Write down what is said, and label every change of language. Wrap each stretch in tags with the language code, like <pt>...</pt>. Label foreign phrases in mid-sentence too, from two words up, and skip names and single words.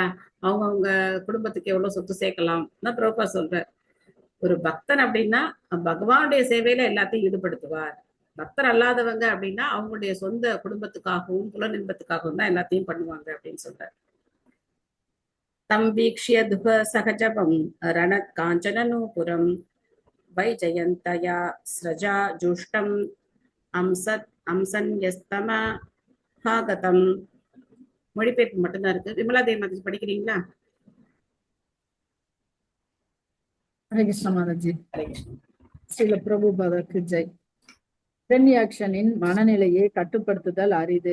<ta>அவங்க குடும்பத்துக்கு எவ்வளவு சொத்து சேர்க்கலாம் தான் பிரபா சொல்ற. ஒரு பக்தன் அப்படின்னா பகவானுடைய சேவையில எல்லாத்தையும் ஈடுபடுத்துவார். பக்தர் அல்லாதவங்க அப்படின்னா அவங்களுடைய சொந்த குடும்பத்துக்காகவும் புலனின்பத்துக்காகவும் தான் எல்லாத்தையும் பண்ணுவாங்க அப்படின்னு சொல்றாரு.</ta> <sa>तं वीक्ष्य दुःसहजवं रणकाञ्चननूपुरं वैजयन्तया स्रजा जुष्टम् அம்சன்யஸ்தமஹாகதம்.</sa> <ta>மொழிபெயர்ப்பு மட்டும்தான் இருக்கு. விமலா தேவி படிக்கிறீங்களா? ஹரே கிருஷ்ண மாதாஜி. ஹரே கிருஷ்ணா. ஸ்ரீல பிரபுபாதருக்கு ஜெய். ஹிரண்யாக்ஷனின் மனநிலையை கட்டுப்படுத்துதல் அரிது.</ta>